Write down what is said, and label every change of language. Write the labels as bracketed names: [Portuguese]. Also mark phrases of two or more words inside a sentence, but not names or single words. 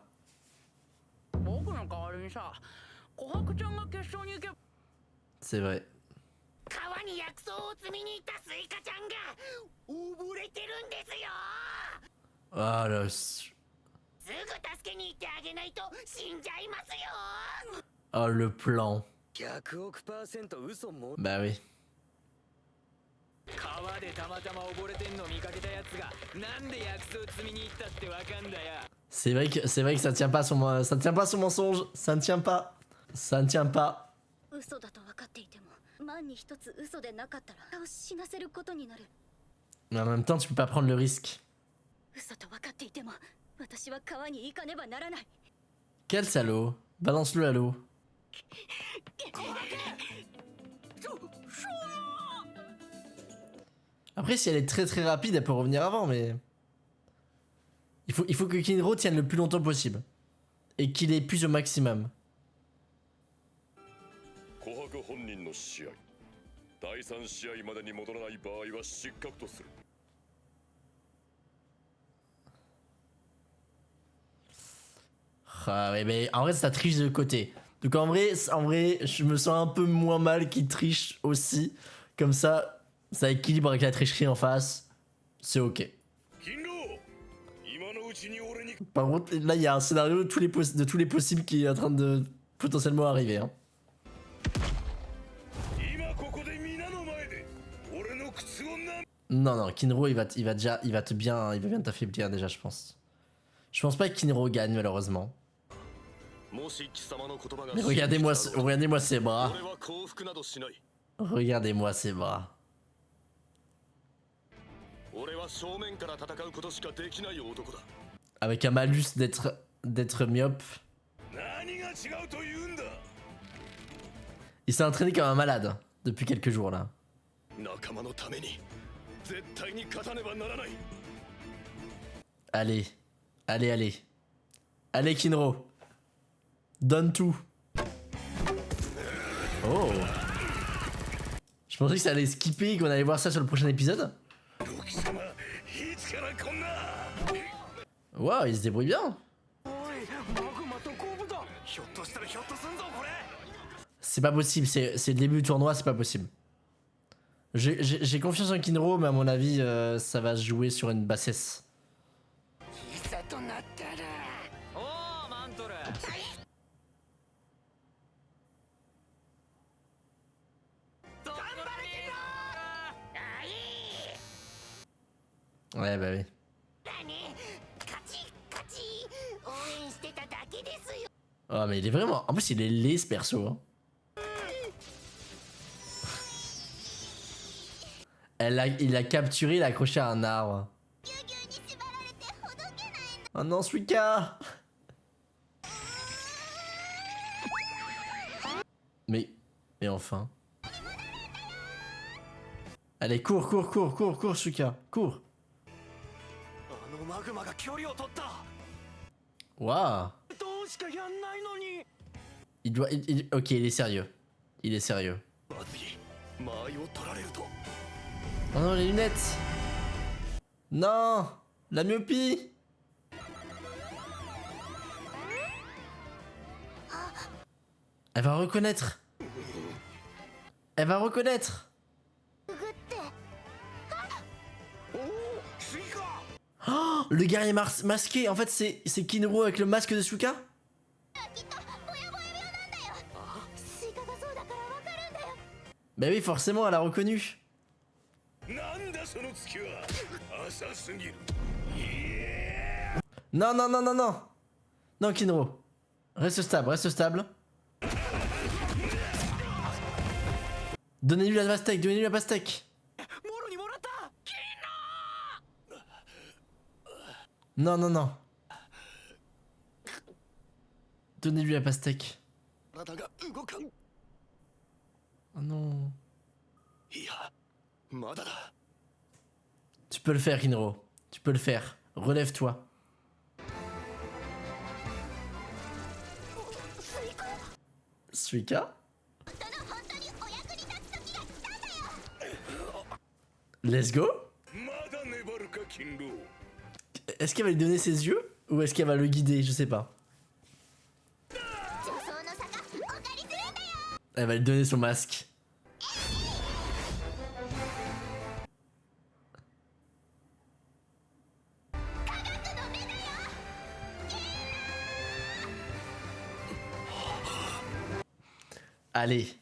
[Japanese] 僕の代わりにさ琥珀ちゃんが決勝に行け [French] C'est vrai. [Japanese] 川に薬草を摘みに行ったスイカちゃんが溺れてるんですよ [French] Ah là. [Japanese] すぐ助けに行ってあげないと死んじゃいますよ [French] Oh le plan. [Japanese] 100 億%嘘も [French] Bah oui. [Japanese] 川でたまたま溺れてんの見かけたやつがなんで薬草摘みに行ったってわかんだよ [French] C'est vrai que ça tient pas son mensonge. Ça ne tient pas. Ça ne tient pas. [Japanese] 嘘だと分かっていても万に一つ嘘でなかったら顔死なせることになる [French] Mais en même temps, tu peux pas prendre le risque. [Japanese] 嘘と分かっていても私は川に行かねばならない [French] Quel salaud. Balance-le à l'eau. Après, si elle est très très rapide, elle peut revenir avant, mais... Il faut que Kinro tienne le plus longtemps possible. Et qu'il épuise au maximum. [Japanese] 琥珀本人の試合第3試合までに戻らない場合は失格とする [French] Ah ouais, mais en vrai, ça triche de côté. Donc en vrai, je me sens un peu moins mal qu'il triche aussi. Comme ça équilibre avec la tricherie en face. C'est ok. [Japanese] 勤労今のうちに俺に [French] Par contre, là, il y a un scénario de tous les possibles qui est en train de potentiellement arriver. Hein. [Japanese] 今ここで皆の前で俺の靴をな [French] Non, non, Kinro, il va bien t'affaiblir déjà, je pense. Je pense pas que Kinro gagne, malheureusement. [Japanese] もし貴様の言葉が [French] Mais regardez-moi ses bras. [Japanese] 俺は降伏などしない [French] Regardez-moi ses bras. [Japanese] 俺は正面から戦うことしかできない男だ [French] Avec un malus d'être myope. [Japanese] 何が違うと言うんだ [French] Il s'est entraîné comme un malade depuis quelques jours là. [Japanese] 仲間のために絶対に勝たねばならない。 [French] Allez, allez, allez. Allez Kinro. Donne tout. Oh. Je pensais que ça allait skipper et qu'on allait voir ça sur le prochain épisode. [Japanese] 貴様いつからこんな。 [French] Waouh, il se débrouille bien. [Japanese] おいマグマとコブだ。ひょっとしたらひょっとすんぞこれ。 [French] C'est pas possible, c'est le début du tournoi, c'est pas possible. J'ai confiance en Kinro, mais à mon avis, ça va se jouer sur une bassesse. [Japanese] いざとなったら。おおマントル。 [French] Ouais, bah oui. [Japanese] 勝ち勝ち応援してただけですよ。 [French] Oh, mais il est vraiment. En plus, il est laid ce perso. Hein. Il a capturé, il a accroché à un arbre. Oh non, Suika! Mais enfin. Allez, cours, cours, cours, cours, cours, Suika, cours. [Japanese] あのマグマが距離を取った。 [French] Waouh! [Japanese] どうしかやんないのに。 [French] Il doit. Ok, il est sérieux. Il est sérieux. [Japanese] まずい。間合いを取られると。 [French] Oh non, les lunettes! Non! La myopie! Elle va reconnaître! Elle va reconnaître! Oh, le guerrier masqué! En fait, c'est Kinro avec le masque de Suika? Bah oui, forcément, elle a reconnu. [Japanese] なんだその月は。浅すぎる。 [French] Non, non, non, non, non! Non, Kinro. Reste stable, reste stable. Donnez-lui la pastèque, donnez-lui la pastèque. [Japanese] もろにもらった。 [French] Non, non, non. Donnez-lui la pastèque. [Japanese] 体が動かん。 [French] Oh non. [Japanese] いや、まだだ。 [French] Tu peux le faire, Kinro. Tu peux le faire. Relève-toi. Suika? [English] Let's go? [Japanese] まだ粘るか金狼。 [French] Est-ce qu'elle va lui donner ses yeux? Ou est-ce qu'elle va le guider? Je sais pas. Elle va lui donner son masque. Allez.